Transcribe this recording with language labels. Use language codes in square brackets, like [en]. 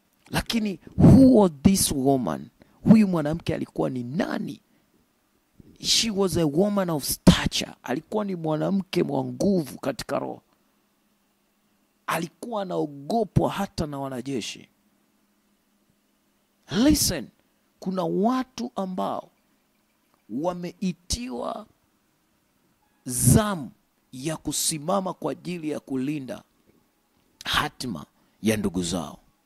[sw] Lakini [en] who was this woman? [sw] Huyu mwanamke alikuwa ni nani? [en] She was a woman of stature. [sw] Alikuwa ni mwanamke mwa nguvu katika roho. Alikuwa anaogopwa hata na wanajeshi. Listen, kuna watu ambao wameitiwa zamu ya kusimama kwa ajili ya kulinda hatima ya ndugu zao.